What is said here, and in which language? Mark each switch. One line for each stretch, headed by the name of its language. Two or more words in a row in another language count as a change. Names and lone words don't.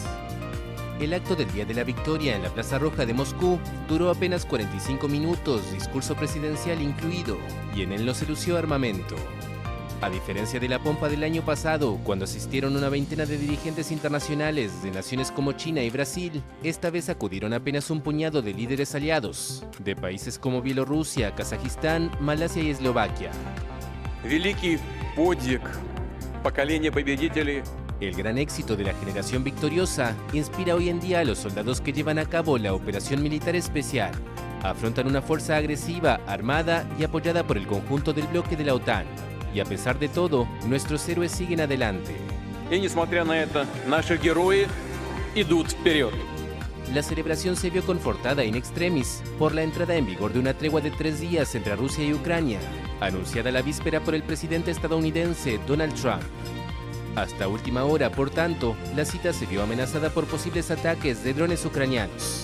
Spanish: El acto del Día de la Victoria en la Plaza Roja de Moscú duró apenas 45 minutos, discurso presidencial incluido, y en él no se lució armamento. A diferencia de la pompa del año pasado, cuando asistieron una veintena de dirigentes internacionales de naciones como China y Brasil, esta vez acudieron apenas un puñado de líderes aliados, de países como Bielorrusia, Kazajistán, Malasia y Eslovaquia.
Russian: Великий подвиг поколения победителей
Spanish: El gran éxito de la generación victoriosa inspira hoy en día a los soldados que llevan a cabo la operación militar especial. Afrontan una fuerza agresiva, armada y apoyada por el conjunto del bloque de la OTAN. Y a pesar de todo, nuestros héroes siguen adelante.
Russian: И несмотря на это, наши герои идут вперед.
Spanish: La celebración se vio confortada in extremis por la entrada en vigor de una tregua de 3 días entre Rusia y Ucrania, anunciada la víspera por el presidente estadounidense Donald Trump. Hasta última hora, por tanto, la cita se vio amenazada por posibles ataques de drones ucranianos.